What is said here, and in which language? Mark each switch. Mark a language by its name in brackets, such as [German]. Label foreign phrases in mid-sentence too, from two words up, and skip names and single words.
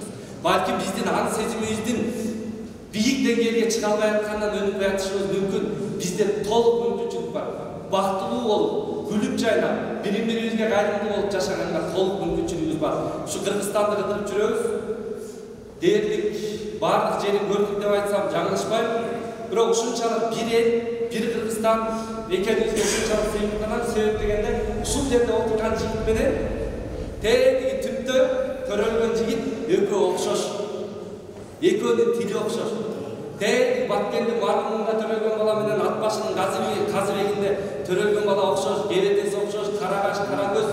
[Kazakh] Бәлкім біздің ан сезіміміздің биік деңгейге шыға алмай жатқанынан өніп жатышымыз мүмкін. Бізде толық мүмкіншілік бар. Бақыттылық болып, күліп жайнап, бірін-бірімізге қайырымды болып жашағанға толық мүмкіншілігіміз бар. [Kyrgyz] Шу Қырғызстанды қыдырып жүрөбүз. Дерлік барлық жерін көрдік деп айтсам жаңылышпаймын. Бирок ушунчалык бир эл, бир Кыргызстан экенибизге ушунчалык сыймыктанам. Себеп дегенде ушул жерде отурган жигит менен тетиги түптө төрөлгөн жигит экөө окшош. Экөөнүн тили окшош. Тетиги Баткендин маркумунда төрөлгөн бала менен ат башынын казыбегинде төрөлгөн бала окшош, керетеси окшош, карагаш, карагөз.